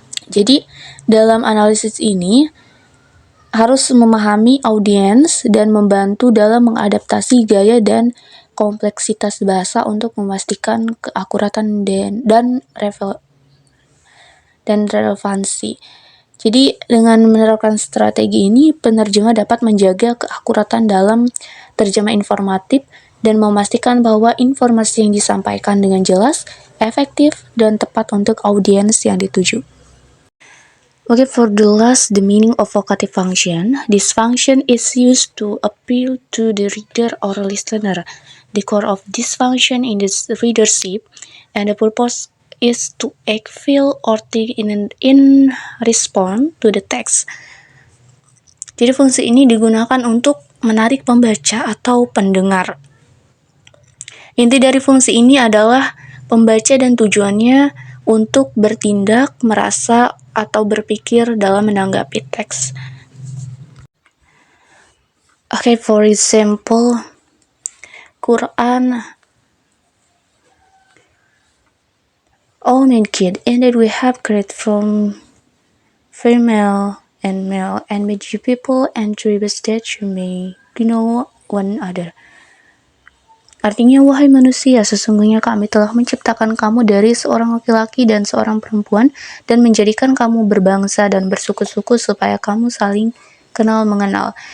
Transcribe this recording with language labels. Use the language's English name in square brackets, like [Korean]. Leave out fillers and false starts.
[Indonesian] Jadi dalam analisis ini harus memahami audiens dan membantu dalam mengadaptasi gaya dan kompleksitas bahasa untuk memastikan keakuratan dan relevansi. Jadi dengan menerapkan strategi ini, penerjemah dapat menjaga keakuratan dalam terjemah informatif dan memastikan bahwa informasi yang disampaikan dengan jelas, efektif, dan tepat untuk audiens yang dituju. [English] Okay, for the last, the meaning of vocative function. This function is used to appeal to the reader or listener. The core of this function is the readership, and the purpose is to act, feel, or think in response to the text. [Indonesian] Jadi fungsi ini digunakan untuk menarik pembaca atau pendengar. Inti dari fungsi ini adalah pembaca dan tujuannya untuk bertindak, merasa, atau berpikir dalam menanggapi teks. [English] Okay, for example, Quran, all mankind, and that we have created from female and male, and made you people and tribes that you may know one another. [Indonesian] Artinya, wahai manusia, sesungguhnya kami telah menciptakan kamu dari seorang laki-laki dan seorang perempuan, dan menjadikan kamu berbangsa dan bersuku-suku supaya kamu saling kenal mengenal.